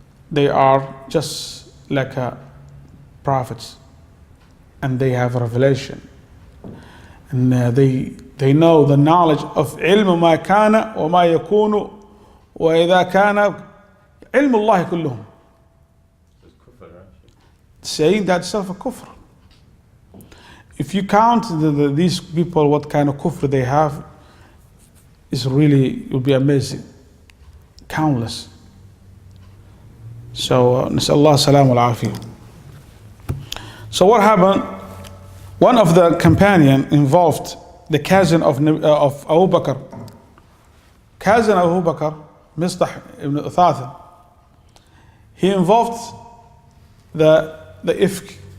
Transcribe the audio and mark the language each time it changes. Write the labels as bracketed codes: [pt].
[en] They are just like prophets, and they have revelation, and they know the knowledge of [ar] ilm ma kana wa ma yakunu wa idha kana ilm Allah kulluhum. [en] Saying that itself a kufr. If you count these people, what kind of kufr they have, is really, you'll be amazing. Countless. [ar] So, نسأل الله السلام والعافية. [en] So what happened? One of the companion involved the cousin of Abu Bakr. Cousin of Abu Bakr, Mistah ibn Uthatha. He involved the ifk.